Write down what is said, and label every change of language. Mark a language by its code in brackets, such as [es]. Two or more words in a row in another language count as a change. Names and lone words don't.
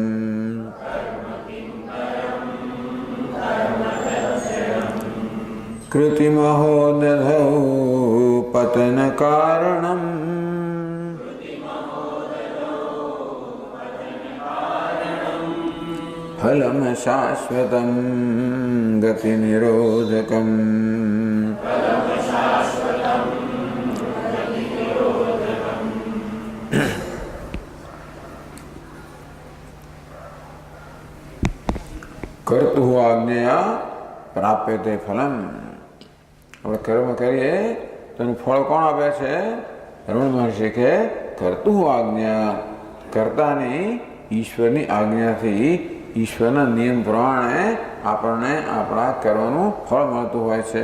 [sa] कृतिमहो दधौ पतनकारणम् फलं शाश्वतं गतिनिरोधकम्। कर्तु आज्ञया प्राप्यते फलम। [gu] આપણે કર્મ કરીએ તો એનું ફળ કોણ આપે છે? રમણ મહર્ષિ કે [sa] કર્તુ આજ્ઞા, [gu] કર્તાની ઈશ્વરની આજ્ઞાથી ઈશ્વરના નિયમ પ્રમાણે આપણને આપણા કર્મનું ફળ મળતું હોય છે।